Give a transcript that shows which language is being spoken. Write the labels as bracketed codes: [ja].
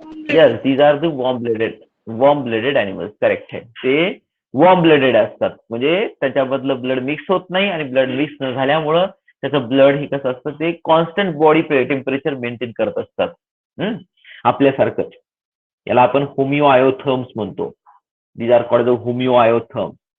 [en] Yes, these are the warm blooded animals. [mr] Correct आहे. ते warm blooded असतात, म्हणजे त्याच्यामधलं ब्लड मिक्स होत नाही आणि ब्लड मिक्स न झाल्यामुळं त्याचं ब्लड हे कसं असतं, ते कॉन्स्टंट बॉडी टेम्परेचर मेंटेन करत असतात आपल्यासारखंच. याला आपण होमिओआयोथर्म्स म्हणतो. [en] These are called the homoiotherms.